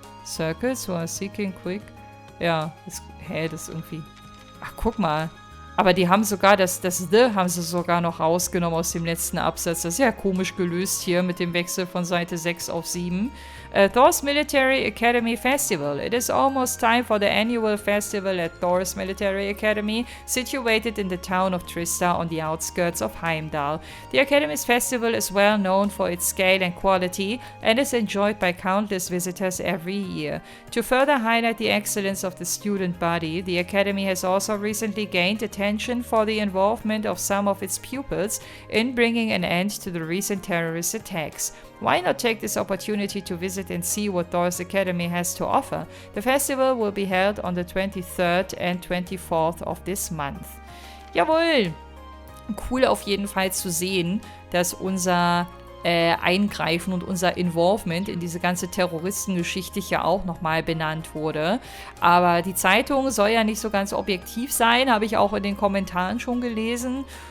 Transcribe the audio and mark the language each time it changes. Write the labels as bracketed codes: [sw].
[en] Circles who are seeking quick? [de] Ja, das ist irgendwie... Ach, guck mal. Aber die haben sogar das The haben sie sogar noch rausgenommen aus dem letzten Absatz. Das ist ja komisch gelöst hier mit dem Wechsel von Seite 6 auf 7. [en] Thor's Military Academy Festival. It is almost time for the annual festival at Thor's Military Academy, situated in the town of Trista on the outskirts of Heimdall. The Academy's festival is well known for its scale and quality and is enjoyed by countless visitors every year. To further highlight the excellence of the student body, the Academy has also recently gained attention for the involvement of some of its pupils in bringing an end to the recent terrorist attacks. Why not take this opportunity to visit and see what Thor's Academy has to offer? The festival will be held on the 23rd and 24th of this month. [de] Jawohl! Cool auf jeden Fall zu sehen, dass unser Eingreifen und unser Involvement in diese ganze Terroristengeschichte hier auch nochmal benannt wurde. Aber die Zeitung soll ja nicht so ganz objektiv sein, habe ich auch in den Kommentaren schon gelesen.